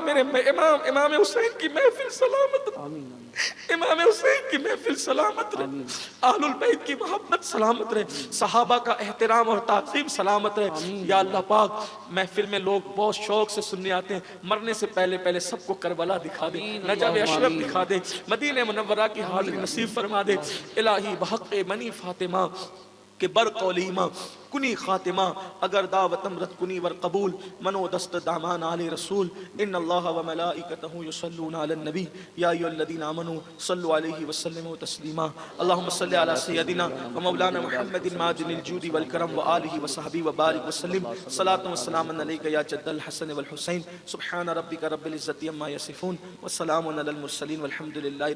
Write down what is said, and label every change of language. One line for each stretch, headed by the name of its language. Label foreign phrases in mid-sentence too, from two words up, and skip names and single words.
Urdu: میرے امام حسین کی محفل سلامت رہے، امام حسین کی محفل سلامت رہے، اہل البیت کی محبت سلامت رہے، صحابہ کا احترام اور تعظیم سلامت رہے یا اللہ پاک۔ محفل میں لوگ بہت شوق سے سننے آتے ہیں، مرنے سے پہلے سب کو کربلا دکھا دے، نجف اشرف دکھا دے، مدینہ منورہ کی حاضری نصیب فرما دے الہی۔
Persian: بحق منی فاطمہ کہ برقول ایمان کنی خاتمہ، اگر دعوتم رد کنی ور قبول، منو دست دامان آل رسول۔
Arabic: ان اللہ و ملائکتہ یصلون علی النبی یا ایھا الذین آمنوا صلوا علیہ وسلموا تسلیما۔ اللہم صل علی سیدنا و مولانا محمد معدن الجود والکرم و آلہ وصحبہ وبارک وسلم۔ صلاۃ و سلام علیک یا جد الحسن والحسین۔ سبحان ربک رب العزۃ عما یصفون وسلام علی المرسلین والحمد للہ۔